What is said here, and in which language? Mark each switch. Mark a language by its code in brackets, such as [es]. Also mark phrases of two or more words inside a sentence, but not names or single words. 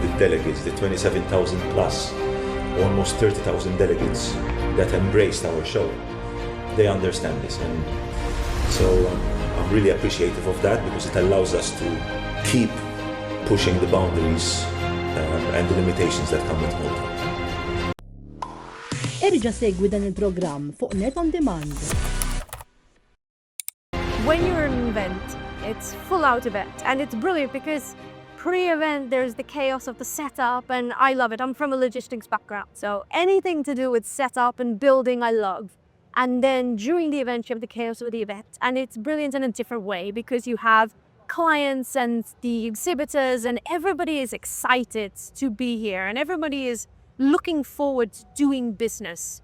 [en] The delegates, the 27,000 plus, almost 30,000 delegates that embraced our show, they understand this, and so I'm really appreciative of that because it allows us to keep pushing the boundaries and the limitations that come with Malta. [mt] Erġa' segwi dan il-programm fuq Net on Demand. [en] When you're at an event, it's full out event, and it's brilliant because pre-event there's the chaos of the setup, and I love it. I'm from a logistics background, so anything to do with setup and building I love. And then during the event you have the chaos of the event, and it's brilliant in a different way because you have clients and the exhibitors, and everybody is excited to be here, and everybody is looking forward to doing business.